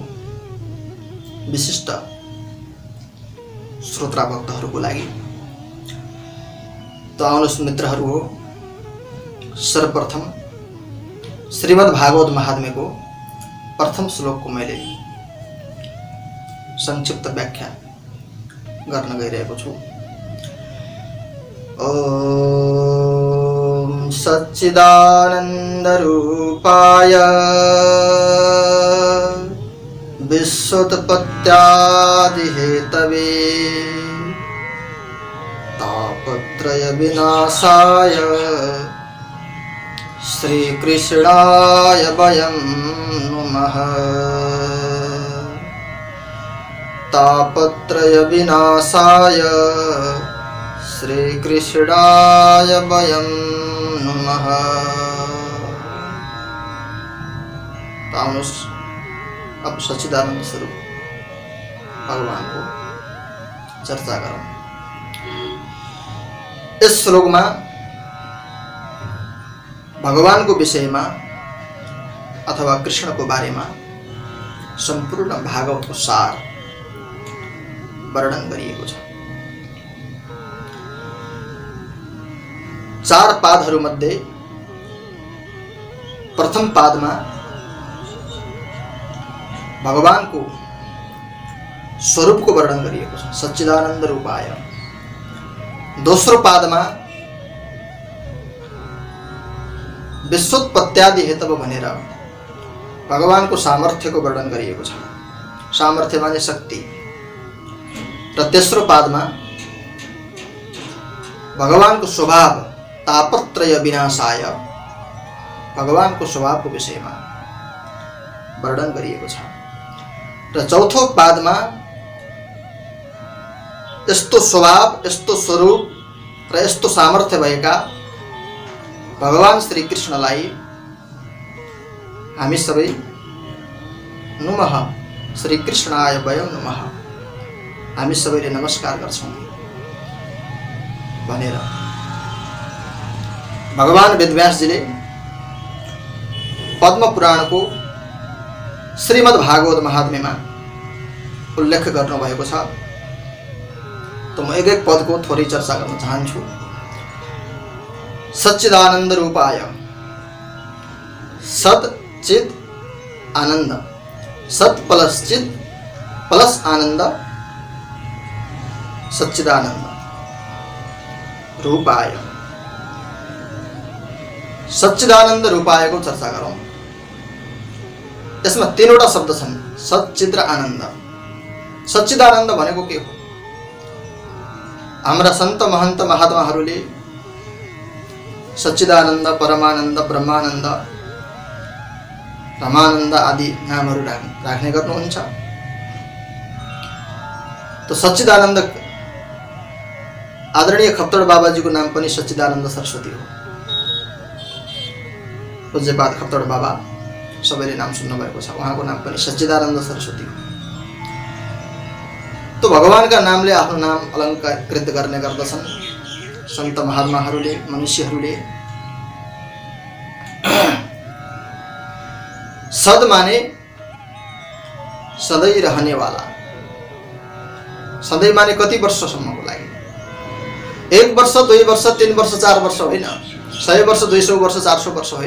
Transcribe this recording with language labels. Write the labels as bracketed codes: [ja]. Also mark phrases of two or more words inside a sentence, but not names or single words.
[ne] विशिष्ट श्रोता भक्तहरूको लागि त आउनुहोस् मित्रहरू हो, सर्वप्रथम श्रीमद् भागवत महात्म्यको प्रथम श्लोकको मैले संक्षिप्त व्याख्या गर्न गइरहेको छु। [sa] ओम सच्चिदानंद रूपाय विश्वोत्पत्त्यादि हेतवे तापत्रय विनाशाय श्री कृष्णाय वयं नुमः। तापत्रय विनाशाय श्री कृष्णाय वयं नुमः। [ne] आउनुहोस् अब सच्चिदानंद स्वरूप भगवान को चर्चा गरौं। [hi] इस श्लोक में भगवान को विषय में [ne] अथवा कृष्ण को बारे में संपूर्ण भागवत को सार वर्णन गरिएको छ। 4 पादहरू मध्ये प्रथम पादमा भगवान को स्वरूप को वर्णन गरिएको छ, [sa] सच्चिदानंद रूपाय। [ne] दोस्रो पादमा [sa] विश्वोत्पत्त्यादि हेतव [ne] भनेर भगवान को सामर्थ्य को वर्णन गरिएको छ। सामर्थ्य माने शक्ति। र तेस्रो पादमा भगवान को स्वभाव [sa] तापत्रय विनाशाय [ne] भगवान को स्वभाव [hi] को विषय में [ne] वर्णन गरिएको छ। र चौथो पादमा यस्तो स्वभाव, यस्तो स्वरूप र यस्तो सामर्थ्य भएका भगवान श्री कृष्णलाई हामी सबै नुमः, [sa] श्री कृष्णाय वयं नुमः, [ne] हामी सबैले नमस्कार गर्छौं भनेर भगवान वेदव्यासजीले पद्म पुराण को श्रीमद् भागवत महात्म्यमा उल्लेख गर्नु भएको छ। त म एक एक पद को थोरै चर्चा गर्न चाहन्छु। [sa] सच्चिदानंद रूपाय, सत चित आनंद, सत प्लस चित प्लस आनंद, सच्चिदानंद रूपाय। सच्चिदानंद रूपाय [ne] को चर्चा गरौं। यसमा 3वटा शब्द छन्, सच्चित र आनन्द। सच्चिदानंद भनेको के हो? हाम्रा सन्त महन्त महात्माहरूले सच्चिदानंद, परमानंद, ब्रह्मानंद, रमानंद आदि नामहरू राख्ने गर्नुहुन्छ। तो सच्चिदानंद आदरणीय खप्तड बाबाजी को नाम पनि सच्चिदानंद सरस्वती हो। पूज्यपाद खप्तड बाबा सबैले नाम सुन्नु भएको छ, उहाँको नाम पनि सच्चिदानंद सरस्वती हो। तो भगवान का नामले आफ्नो नाम अलंकृत गर्ने गर्दछन् सन्त महात्माहरूले, मनुष्यहरूले। सद माने सधैं [hi] रहने वाला। [ne] सधैं माने कति वर्षसम्मको लागि? 1 वर्ष, 2 वर्ष, 3 वर्ष, 4 वर्ष होइन, 100 वर्ष, 200 वर्ष, 400 वर्ष होइन।